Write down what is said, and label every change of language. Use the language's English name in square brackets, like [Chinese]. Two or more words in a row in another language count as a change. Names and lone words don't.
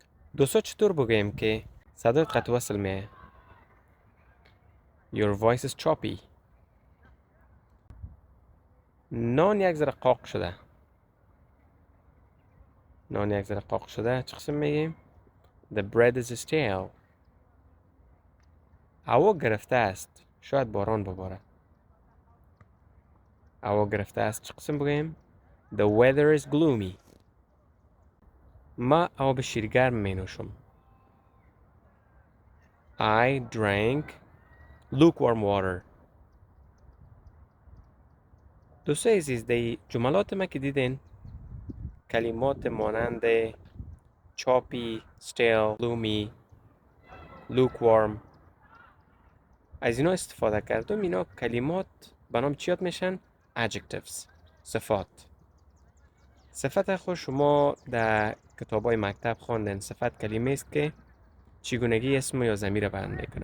[Persian] دوستا چطور بگویم که صدای قطع وصل میه؟ [English] Your voice is choppy. [Persian] نان یک ذره قاق شده. نان یک ذره قاق شده چه قسم میگیم؟ [English] The bread is stale. [Persian] هوا گرفته است. شاید باران بباره. هوا گرفته است چه قسم بگیم؟ [English] The weather is gloomy. [Persian] ما آب شیرگرم می نوشم. [English] I drank lukewarm water. [Persian] دوستای عزیز در جملات ما که دیدین کلمات مانند [English] choppy, stale, gloomy, lukewarm [Persian] از اینا استفاده کردم. اینا کلمات به نام چیات میشن؟ [English] adjectives. صفات. [Persian] صفت خود شما در کتاب های مکتب خواندن. صفت کلمه است که چگونگی اسم یا ضمیر بیان میکنه.